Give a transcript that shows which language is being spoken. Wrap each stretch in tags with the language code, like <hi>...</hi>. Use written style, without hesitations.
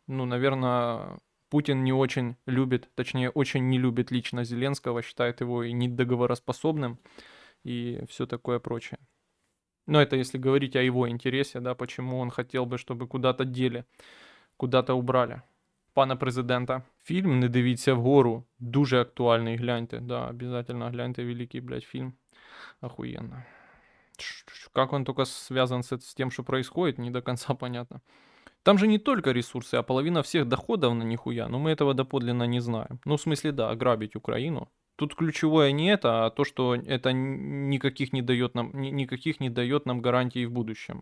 <ru>Ну, наверное, Путин не очень любит, точнее, очень не любит лично Зеленского, считает его и недоговороспособным и все такое прочее. Но это если говорить о его интересе, да, почему он хотел бы, чтобы куда-то дели, куда-то убрали.</ru> <uk>Пана президента. Фільм «Не дивіться вгору» дуже актуальний, гляньте, да, обязательно гляньте, великий, блядь, фильм.</uk> <ru>Охуенно. Как он только связан с тем, что происходит, не до конца понятно. Там же не только ресурсы, а половина всех доходов на нихуя. Но мы этого доподлинно не знаем. Ну, в смысле, да, ограбить Украину. Тут ключевое не это, а то, что это никаких не дает нам гарантий в будущем.</ru>